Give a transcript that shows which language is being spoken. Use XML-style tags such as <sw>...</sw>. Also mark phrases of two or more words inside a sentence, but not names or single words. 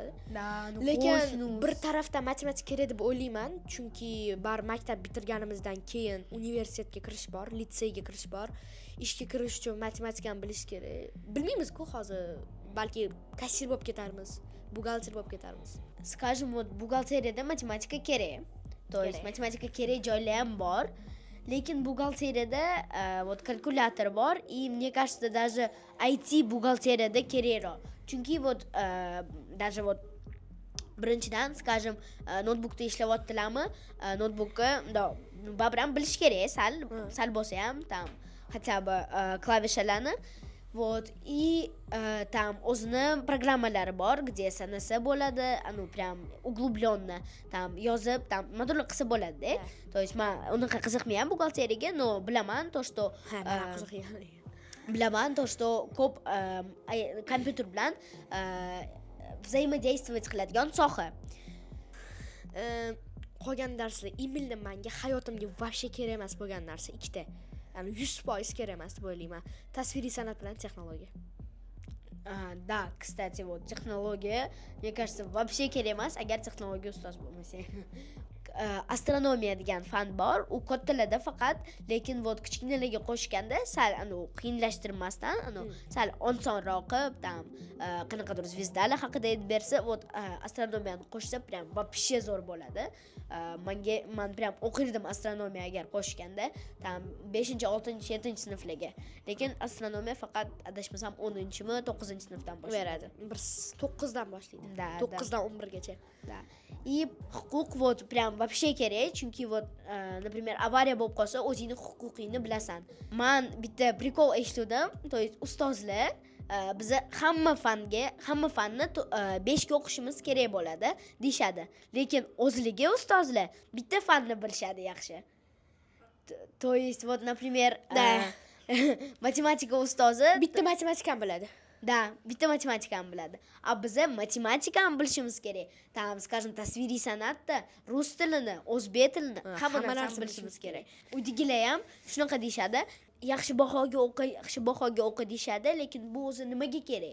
<uz>Lekin bir tarafdan matematika kerak deb o'ylayman, chunki bar maktab bitirganimizdan keyin universitetga kirish bor, litseyga kirish bor. Ishga kirish uchun matematikani bilish kerak. Bilmaymiz-ku hozir, balki kassir bo'lib ketarmiz, buxgalter bo'lib ketarmiz.</uz> <ru>Скажем, вот</ru> <uz>buxgalteriyada matematika kerak.</uz> <ru>То есть</ru> <uz>matematika kerak joylar ham bor. Lekin buxgalteriyada вот kalkulyator bor,</uz> <ru>и мне кажется, даже IT</ru> <uz>buxgalteriyada kerakroq.</uz> <ru>Chunki вот даже вот birinchidan, скажем,</ru> <uz>notebookda ishlayaptilarmi, notebookni babram bilish kerak, sal bo'lsa ham,</uz> <ru>там хотя бы klavishalarni.</ru> <uz>Вот,</uz> <ru>и там</ru> <uz>o'zini programmalari bor, где sanasa bo'ladi,</uz> <ru>прям углубленно,</ru> <uz>там yozib, там modular qilsa bo'ladi-da.</uz> <ru>То есть</ru> <uz>men unaqa qiziqmayman buxgalteriyaga, но bilaman to, что bilaman to, что ko'p kompyuter bilan взаимодействовать qiladigan soha. Qolgan darslar emailni menga hayotimga вообще kerak emas bo'lgan narsa ikkita. 100% kerak emas deb o'ylayman. Tasviriy san'at bilan texnologiya.</uz> <ru>Да, кстати, вот технология, мне кажется, вообще</ru> <uz>kerak emas agar texnologiya ustoz bo'lmasa. Astronomiya degan fan bor, u kattalarda faqat, lekin вот kichkinalarga qo'shganda sal qiyinlashtirmasdan, sal osonroq qilib, там qanaqadir zvezdalar haqida aytib bersa, вот astronomiyani qo'shsa,</uz> <ru>прям вообще</ru> <uz>zo'r bo'ladi. Men прям o'qirdim astronomiya agar qo'shganda, там 5, 6, 7 sinflarga. Lekin astronomiya faqat adashmasam 10-mi, 9-sinfdan boshlaydi. Bir 9dan boshlaydi. 9dan 11gacha.</uz> <ru>Да. И</ru> <uz>huquq</uz> <ru>вот прям вообще</ru> <uz>kerak, chunki</uz> <ru>вот, например,</ru> <uz>avariya bo'lib qolsa, o'zingni huquqingni bilasan. Men bitta prikol eshitdim,</uz> <ru>то есть</ru> <uz>ustozlar biz hamma fanni 5 ga o'qishimiz kerak bo'ladi, deyshadi. Lekin o'zligi ustozlar bitta fanni bilishadi yaxshi.</uz> <ru>То есть вот, например,</ru> <uz>matematika ustozi bitta matematikani biladi. Да, bitta matematikani biladi. A biz matematikani bilishimiz kerak. Tam, скажем, tasviriy san'atda rus tilini, o'zbek tilini, hamma narsani bilishimiz kerak. Uydagilar ham shunaqa deyshadi. Yaxshi bahoga o'qi deyshadi, lekin bu o'zi nimaga kerak?</uz>